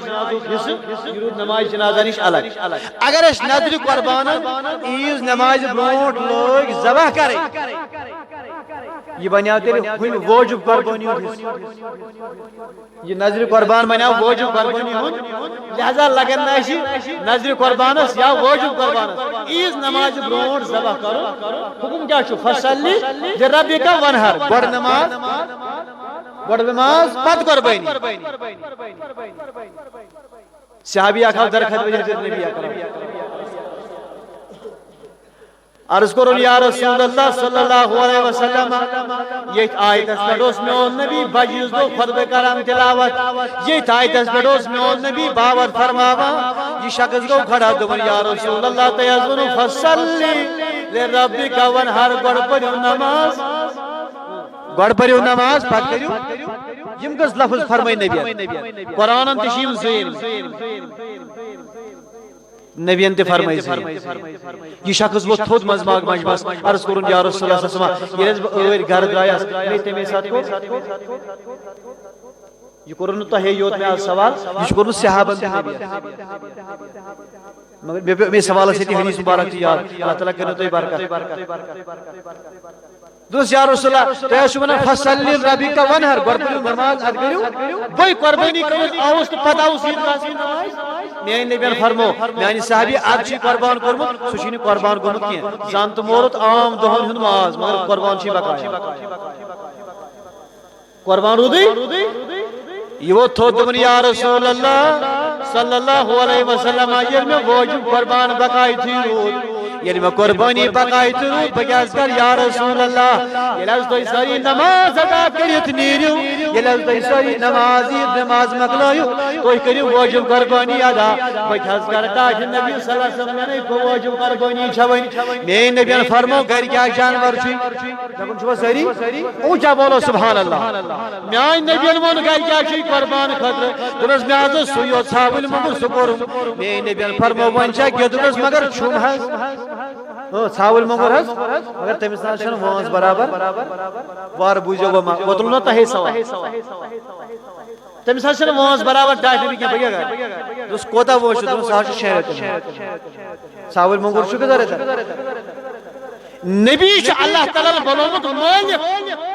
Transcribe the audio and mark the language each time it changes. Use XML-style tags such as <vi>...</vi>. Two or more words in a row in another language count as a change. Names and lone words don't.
<ks>جنازُک حصہٕ یہِ روٗد نمازِ جنازہ نِش الگ اگر أسۍ نظرِ قۄربانن عیٖذ نمازِ برونٛٹھ لٲگۍ ذبح کرٕنۍ یہ بنیٛاو تیٚلہِ ہُمہِ وٲجِب قۄربٲنی ہُنٛد حصہٕ یہ نظرِ قۄربان بنیٛاو وٲجِب قۄربٲنی ہُنٛد لہذا لگن نہٕ اَسہِ نظرِ قۄربانس یا وٲجِب قۄربانس عیٖذ نمازِ برونٛٹھ ذبح کرُن حُکُم کیٛاہ چھُ</ks> <ar>فصلی لربک وانحر</ar> <ks>گۄڈٕ نماز پتہٕ قۄربٲنی صحابی اکھ آو درخت وجہ نبی اکرم عرض کرُن</ks> <ar>یا رسول اللہ صلی اللہ علیہ وسلم</ar> <ks>ییٚتھۍ آیتس پٮ۪ٹھ اوس میون نبی بجہِ عیٖذ دۄہ خۄطبہٕ کران تلاوت ییٚتھۍ آیتس پٮ۪ٹھ اوس میون نبی باوت فرماوان یہِ شخص گوٚو کھڑا دوٚپُن</ks> <ar>یا رسول اللہ</ar> <ks>تۄہہِ حظ ووٚنوٕ</ks> <ar>فصلی لربک وانحر</ar> <ks>گۄڈٕ پٔرِو نماز گۄڈٕ پٔرِو نماز پتہٕ کٔرِو یِم کٔژ لفظ فرمٲے نبیَن قرآنن تہِ چھِ یِم زٲنۍ نبیَن تہِ فرمٲے زٲنۍ یہِ شخص ووٚتھ تھوٚد منٛزباگ مجمس عرض کوٚرُن</ks> <ar>یا رسول اللہ صلی اللہ علیہ وسلم</ar> <ks>ییٚلہِ بہٕ ٲرۍ گرٕ درٛایس مےٚ تَمے ساتہٕ کوٚر یہ کوٚرُن نہٕ تۄہے یوت مےٚ آز سوال یہِ چھُ کوٚرمُت صحابن مگر مےٚ سوال ٲس ییٚتہِ حدیث مبارک تہِ یاد اللہ تعالیٰ کٔرِنو تۄہہِ برکت دوٚپُس</ks> <ar>یا رسول اللہ</ar> <ks>تۄہہِ حظ چھُو ونان</ks> <ar>فصلی ربِکَ وَنحر</ar> <ks>گۄڈٕ پٔرِو نماز اَدٕ کٔرِو بٔے قۄربٲنی کٔرِتھ آوُس تہٕ پتہٕ آوُس عیٖدگاہَس منٛز نمازِ میٛانہِ نبیَن فرمو میٛانہِ صحابی اَدٕ چھُے قۄربان کوٚرمُت سُہ چھُے نہٕ قۄربان گوٚمُت کینٛہہ زن تہٕ مورُت عام دۄہن ہُنٛد ماز مگر قۄربان چھُے بقایا قۄربان روٗدٕے یہ ووت تھوٚد دوٚپُن</ks> <ar>یا رسول اللہ صلی اللہ علیہ وسلم</ar> <ks>ییٚلہِ مےٚ واجب قۄربان بقایتھٕے روٗد ییٚلہِ مےٚ قۄربٲنی بقایتھٕے روٗد بہٕ کیٛاہ کر</ks> <ar>یا رسول اللہ</ar> <ks>ییٚلہِ حظ تُہۍ سٲری نماز ادا کٔرِتھ نیٖرِو ییٚلہِ حظ تُہۍ سٲری نماز عیٖد نماز مۄکلٲیِو تُہۍ کٔرِو واجب قۄربٲنی ادا بہٕ کیٛاہ حظ کرٕ تاکہِ نبی</ks> <ar>صلی اللہ علیہ وسلم</ar> <ks>مےٚ گوٚو واجب قۄربٲنی چھےٚ وۄنۍ میٛٲنۍ نبیَن فرمو گرِ کیٛاہ جانور چھُے دپان چھُوا سٲری</ks> <ur>اونچا بولو سبحان اللہ</ur> <ks>میٛانہِ نبیَن ووٚن گرِ کیٛاہ چھُے قۄربان خٲطرٕ دوٚپنس مےٚ حظ اوس سُے یوت ژھاوٕلۍ موٚنٛگُر سُہ کوٚرُم میٛٲنۍ نبیَن فرمو وۄنۍ چھا کینٛہہ دوٚپنس مگر چھُم حظ ژھاوٕلۍ موٚنٛگُر حظ مگر تٔمِس نہ حظ چھنہٕ وٲنٛس برابر وارٕ بوٗزِو ووٚتلو نا تۄہے سوال تٔمِس حظ چھنہٕ وٲنٛس برابر ڈاٹہٕ کینٛہہ بہٕ کیٛاہ کرٕ دوٚپُس کوتاہ وٲنٛس چھُ دوٚپُن سُہ حظ چھُ 6 رٮ۪تن ژھاوٕلۍ موٚنٛگُر چھُ کۭژاہ رٮ۪تن نبی چھُ اللہ تعالیٰ ہن بنومُت مٲلِک</ks>